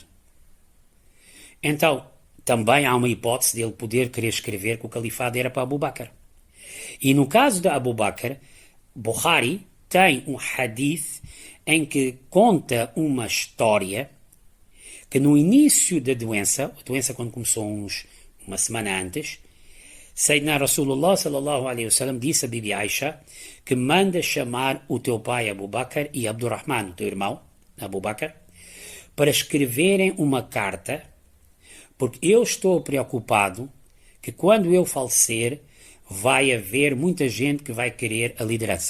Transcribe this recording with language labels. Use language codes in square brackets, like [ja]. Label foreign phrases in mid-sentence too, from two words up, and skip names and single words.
[pt] Então, também há uma hipótese de ele poder querer escrever que o califado era para Abu Bakr. E no caso de Abu Bakr, Bukhari tem um hadith em que conta uma história que no início da doença, a doença quando começou uma semana antes, [ar] سيدنا رسول الله صلى الله عليه وسلم [pt] disse a Bibi Aisha que manda chamar o teu pai Abu Bakr e Abdurrahman, o teu irmão Abu Bakr, para escreverem uma carta, porque eu estou preocupado que quando eu falecer vai haver muita gente que vai querer a liderança.